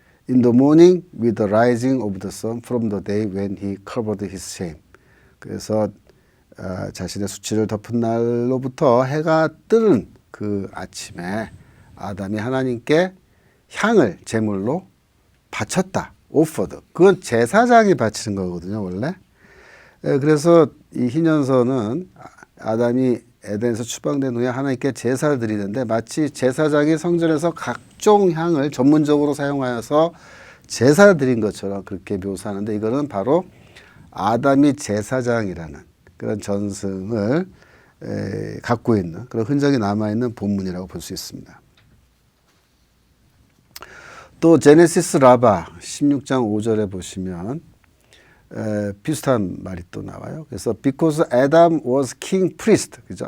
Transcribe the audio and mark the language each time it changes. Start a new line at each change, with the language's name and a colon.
English: In the morning with the rising of the sun from the day when he covered his shame.
Korean: 그래서 자신의 수치를 덮은 날로부터 해가 뜨는 그 아침에 아담이 하나님께 향을 제물로 바쳤다.
English: offered.
Korean: 그건 제사장이 바치는 거거든요, 원래. 그래서 이 희년서는 아담이 에덴에서 추방된 후에 하나님께 제사를 드리는데 마치 제사장이 성전에서 각종 향을 전문적으로 사용하여서 제사를 드린 것처럼 그렇게 묘사하는데, 이거는 바로 아담이 제사장이라는 그런 전승을 갖고 있는 그런 흔적이 남아있는 본문이라고 볼 수 있습니다. 또 제네시스 라바 16장 5절에 보시면 비슷한 말이 또 나와요. 그래서
English: because Adam was king priest,
Korean: 그죠?